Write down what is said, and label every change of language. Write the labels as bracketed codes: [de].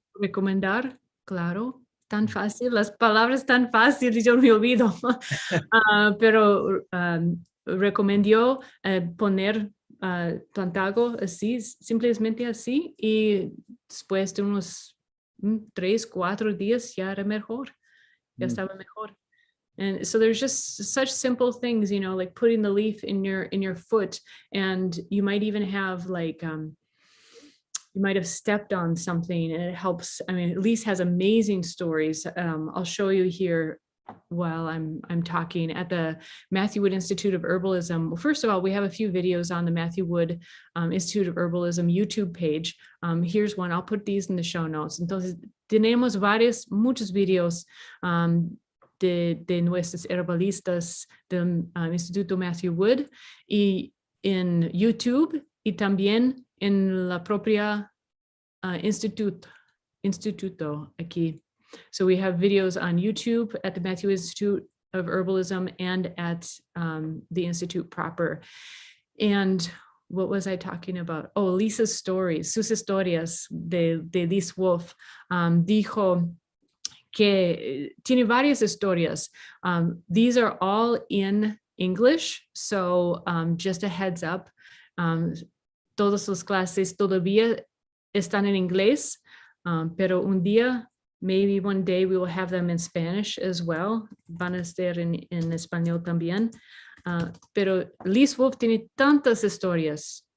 [es] Recomendar, claro, tan fácil, las palabras tan fáciles, yo me olvido, pero recomendó poner Plantago así, simplemente así, y después de unos 3, 4 días ya era mejor, ya estaba mejor. [en] And so there's just such simple things, you know, like putting the leaf in your foot, and you might even have like you might have stepped on something and it helps. I mean, Elise has amazing stories. I'll show you here while I'm talking at the Matthew Wood Institute of Herbalism. Well, first of all, we have a few videos on the Matthew Wood Institute of Herbalism YouTube page. Here's one. I'll put these in the show notes. [es] Entonces, tenemos muchos videos de nuestros herbalistas del Instituto Matthew Wood y en YouTube y también en la propia instituto aquí. [en] So we have videos on YouTube at the Matthew Institute of Herbalism and at the Institute proper. And what was I talking about? Oh, Lisa's stories, [es] sus historias de [en] Liz Wolfe. [es] Dijo que tiene varias historias. [en] These are all in English, so just a heads up. [es] Todas las clases todavía están en inglés, pero un día, [en] maybe one day, we will have them in Spanish as well. [es] Van a estar en español también. Pero Liz Wolfe tiene tantas historias.